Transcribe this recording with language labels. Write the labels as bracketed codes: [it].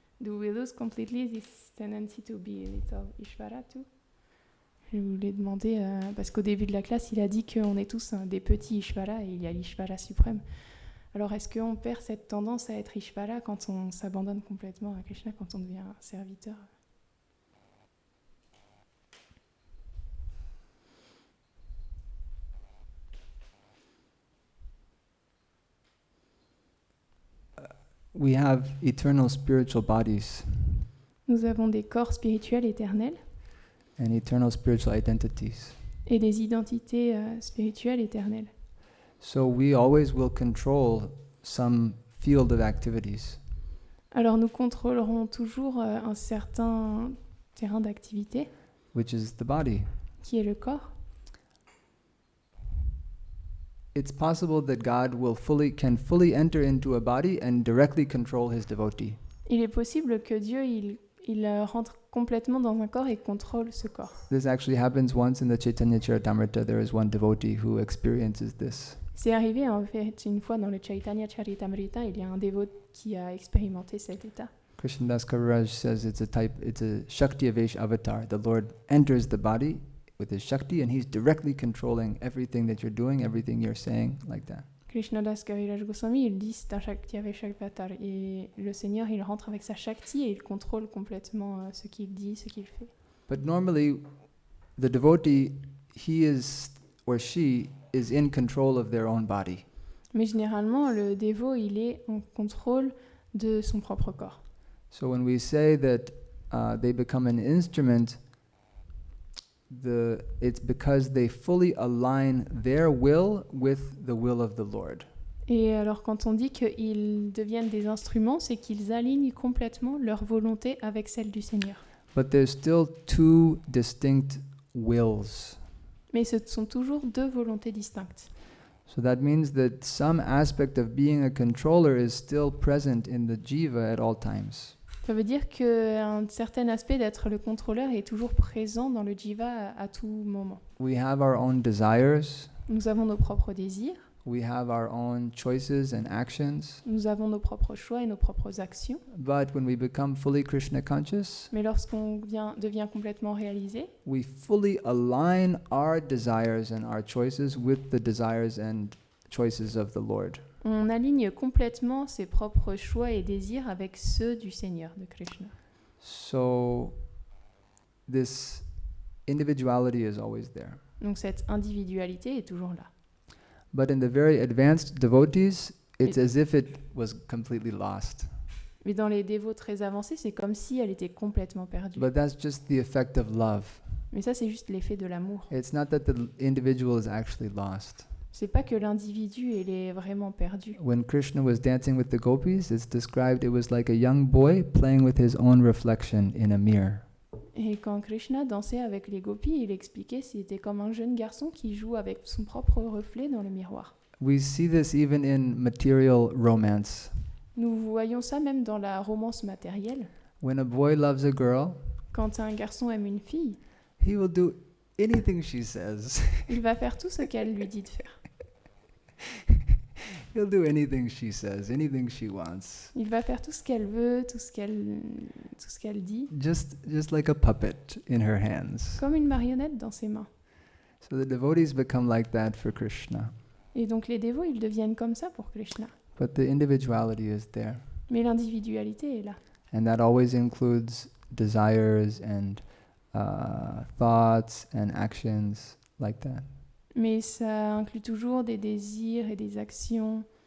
[en] Do we lose completely this tendency to be a little Ishvara too? [fr] Je voulais demander, parce qu'au début de la classe, il a dit qu'on est tous des petits Ishvara et il y a l'Ishvara suprême. Alors est-ce qu'on perd cette tendance à être Ishvara quand on s'abandonne complètement à Krishna, quand on devient un serviteur? [en] We have eternal spiritual bodies [fr] Nous avons des corps spirituels éternels [en] and eternal spiritual identities. [fr] et des identités spirituelles éternelles. [en] So we always will control some field of activities. [fr] Alors nous contrôlerons toujours un certain terrain d'activité, [en] Which is the body. [fr] qui est le corps. [en] It's possible that God can fully enter into a body and directly control his devotee. [fr] Il est possible que Dieu il rentre complètement dans un corps et contrôle ce corps. [en] This actually happens once in the Chaitanya Charitamrita. There is one devotee who experiences this. [fr] C'est arrivé en fait une fois dans le Chaitanya Charitamrita, il y a un dévot qui a expérimenté cet état. [en] Krishnadas Kaviraj says it's a Shakti Avesh avatar. The Lord enters the body with his Shakti and he's directly controlling everything that you're doing, everything you're saying, like that. [fr] Krishnadas Kaviraj Goswami, il dit c'est un Shakti avec Avatar et le Seigneur il rentre avec sa Shakti et il contrôle complètement ce qu'il dit, ce qu'il fait. [en] But normally the devotee, he is or she is in control of their own body. [fr] Mais généralement, le dévot, il est en contrôle de son propre corps. [en] So when we say that they become an instrument, it's because they fully align their will with the will of the Lord. [fr] Et alors quand on dit qu'ils deviennent des instruments, c'est qu'ils alignent complètement leur volonté avec celle du Seigneur. [en] But there's still two distinct wills. [fr] Mais ce sont toujours deux volontés distinctes. [en] So that means that some aspect of being a controller is still present in the jiva at all times. [fr] Ça veut dire qu'un certain aspect d'être le contrôleur est toujours présent dans le jiva à tout moment. [en] We have our own desires. [fr] Nous avons nos propres désirs, [en] We have our own choices and actions. [fr] nous avons nos propres choix et nos propres actions. [en] But when we become fully Krishna conscious, [fr] Mais lorsqu'on devient complètement réalisé, [en] we fully align our desires and our choices with the desires and choices of the Lord. [fr] on aligne complètement ses propres choix et désirs avec ceux du Seigneur, de Krishna. [en] So this individuality is always there. [fr] Donc cette individualité est toujours là. [en] But in the very advanced devotees, it's It- as if it was completely lost. [fr] Mais dans les dévots très avancés, c'est comme si elle était complètement perdue. [en] But that's just the effect of love. [fr] Mais ça, c'est juste l'effet de l'amour. [en] It's not that the individual is actually lost. [fr] C'est pas que l'individu, il est vraiment perdu. [en] When Krishna was dancing with the gopis, it's described it was like a young boy playing with his own reflection in a mirror. [fr] Et quand Krishna dansait avec les gopis, il expliquait c'était comme un jeune garçon qui joue avec son propre reflet dans le miroir. [en] We see this even in material romance. [fr] Nous voyons ça même dans la romance matérielle. [en] When a boy loves a girl, [fr] Quand un garçon aime une fille, [en] he will do anything she says. [fr] il va faire tout ce qu'elle lui dit de faire. [en] He'll do anything she says, anything she wants. [fr] Il va faire tout ce qu'elle veut, tout ce qu'elle dit, [en] Just like a puppet in her hands. [fr] comme une marionnette dans ses mains. [en] So the devotees become like that for Krishna. [fr] Et donc les dévots, ils deviennent comme ça pour Krishna. [en] But the individuality is there. [fr] Mais l'individualité est là. [en] And that always includes desires and thoughts and actions like that. [fr] Mais ça inclut toujours des désirs et des actions